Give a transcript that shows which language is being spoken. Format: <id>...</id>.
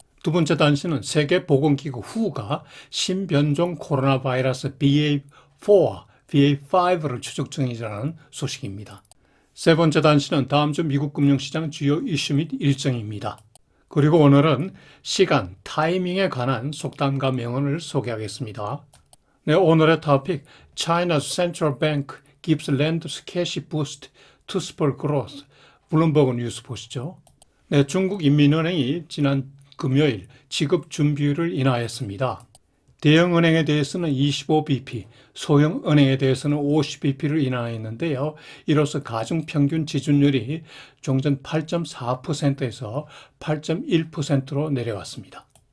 <ko>두 번째 단신은 세계보건기구 WHO가 신변종 코로나 바이러스 BA4와 BA5를 추적 중이라는 소식입니다. 세 번째 단신은 다음 주 미국 금융시장 주요 이슈 및 일정입니다. 그리고 오늘은 시간, 타이밍에 관한 속담과 명언을 소개하겠습니다. 네, 오늘의 토픽,</ko> <en>China's central bank gives lenders cash boost to spur growth.</en> <ko>블룸버그 뉴스 보시죠. 네, 중국 인민은행이 지난 금요일 지급 준비율을 인하했습니다. 대형은행에 대해서는 25bp, 소형은행에 대해서는 50bp를 인하했는데요. 이로써 가중평균 지준율이 종전 8.4%에서 8.1%로 내려왔습니다.</ko>